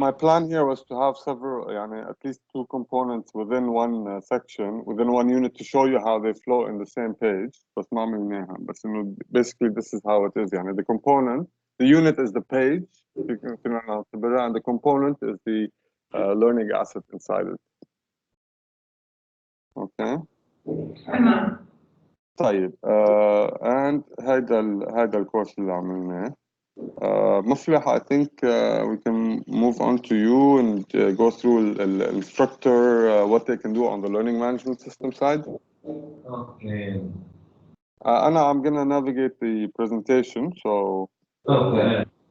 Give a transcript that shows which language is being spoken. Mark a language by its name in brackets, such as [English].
[English] my plan here was to have several, at least two components within one section, within one unit to show you how they flow in the same page. But basically this is how it is. The unit is the page, and the component is the learning asset inside it. Okay. [Arabic] طيب [English] and [Arabic] هذا الكورس اللي عملناه. [English] Muflih, I think we can move on to you and go through the instructor, what they can do on the learning management system side. Okay. I'm gonna navigate the presentation, so Okay.